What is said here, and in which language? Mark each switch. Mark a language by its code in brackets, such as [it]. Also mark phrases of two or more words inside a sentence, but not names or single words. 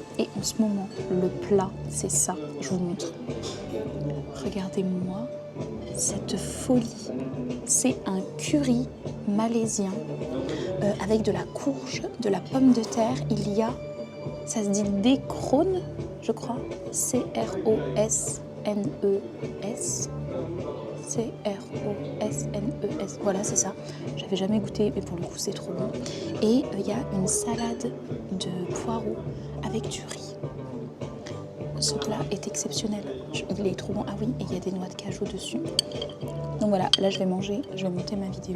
[fr] Et en ce moment, le plat, c'est ça. Je vous montre. Regardez-moi cette folie. C'est un curry malaisien avec de la courge, de la pomme de terre. Il y a, ça se dit décrone, je crois. C-R-O-S-N-E-S. C-R-O-S-N-E-S. Voilà, c'est ça. J'avais jamais goûté, mais pour le coup, c'est trop bon. Et il y a une salade de poireaux avec du riz. Ce plat est exceptionnel. Il est trop bon. Ah oui, et il y a des noix de cajou dessus. Donc voilà, là je vais manger, je vais monter ma vidéo.